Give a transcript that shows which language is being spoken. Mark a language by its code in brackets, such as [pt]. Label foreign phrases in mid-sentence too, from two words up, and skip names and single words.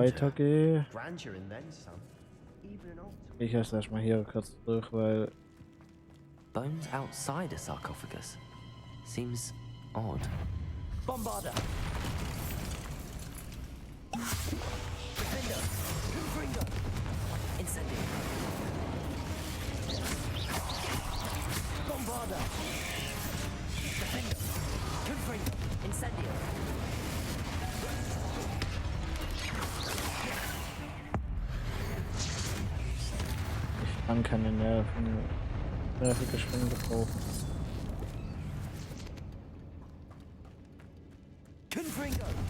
[de] weitergehe, [en] Grandeur and then some. Even an altar. [de] gehe ich erstmal hier kurz durch, weil [en] Bones outside a sarcophagus. Seems odd. Bombarder! Defender! Confringo! Incendio! Bombarder! Defender! Confringo! Incendio! [de] ich kann keine nervige Schwingen gebrauchen. [en] Confringo!